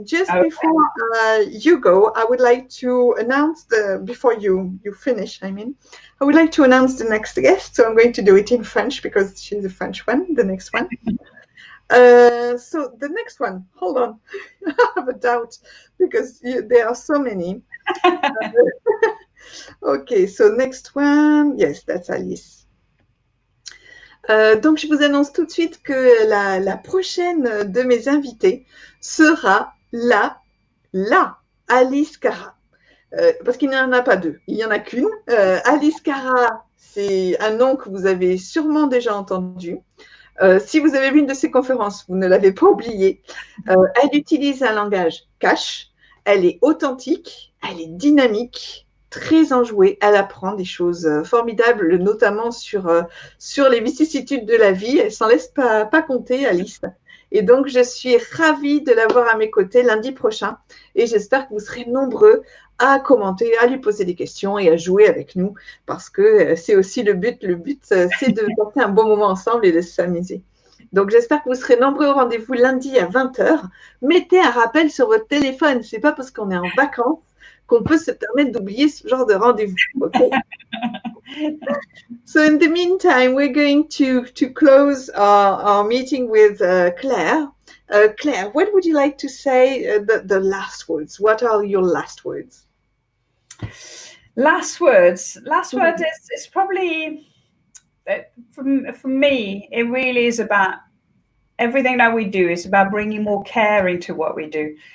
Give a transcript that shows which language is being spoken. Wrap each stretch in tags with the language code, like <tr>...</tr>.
<en>Just before you go, I would like to announce before you finish, I would like to announce the next guest. So I'm going to do it in French because she's a French one, the next one. So the next one, hold on, I have a doubt because there are so many. Okay, so next one, yes, that's Alice.</en> <fr>Donc je vous annonce tout de suite que la prochaine de mes invités sera la Alice Cara. Parce qu'il n'y en a pas deux, il n'y en a qu'une. Alice Cara, c'est un nom que vous avez sûrement déjà entendu. Si vous avez vu une de ses conférences, vous ne l'avez pas oublié. Elle utilise un langage cash, elle est authentique, elle est dynamique, très enjouée, elle apprend des choses formidables, notamment sur les vicissitudes de la vie. Elle s'en laisse pas compter, Alice. Et donc, je suis ravie de l'avoir à mes côtés lundi prochain et j'espère que vous serez nombreux à commenter, à lui poser des questions et à jouer avec nous parce que c'est aussi le but. Le but, c'est de passer un bon moment ensemble et de s'amuser. Donc, j'espère que vous serez nombreux au rendez-vous lundi à 20h. Mettez un rappel sur votre téléphone. Ce n'est pas parce qu'on est en vacances qu'on peut se permettre d'oublier ce genre de rendez-vous.</fr> <en>Okay? So in the meantime, we're going to close our meeting with Claire. Claire, what would you like to say, the last words? What are your last words? Last words is probably, for me, it really is about everything that we do is about bringing more care into what we do.</en>